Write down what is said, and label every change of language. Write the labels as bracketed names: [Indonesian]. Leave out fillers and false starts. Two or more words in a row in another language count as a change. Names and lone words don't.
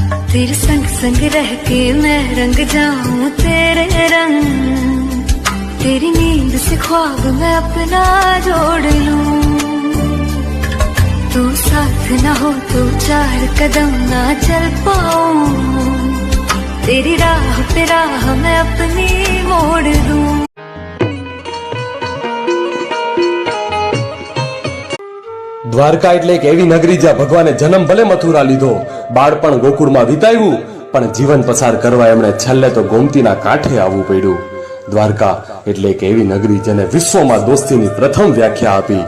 [Hindi] तेरे संग संग रह के मैं रंग जाऊं तेरे रंग, तेरी नींद से ख्वाब मैं अपना जोड़ लूं। तू साथ ना हो तो चार कदम ना चल पाऊं, तेरी राह पे राह मैं अपनी मोड़ दूं। [Gujarati] દ્વારકા એટલે એક એવી નગરી જ્યાં ભગવાને જન્મ ભલે મથુરા લીધો, બાળપણ ગોકુળમાં વિતાવ્યું, પણ જીવન પસાર કરવા એમણે છેલ્લે તો ગોમતીના કાંઠે આવવું પડ્યું. દ્વારકા એટલે એક એવી નગરી જેને વિશ્વમાં દોસ્તીની પ્રથમ વ્યાખ્યા આપી.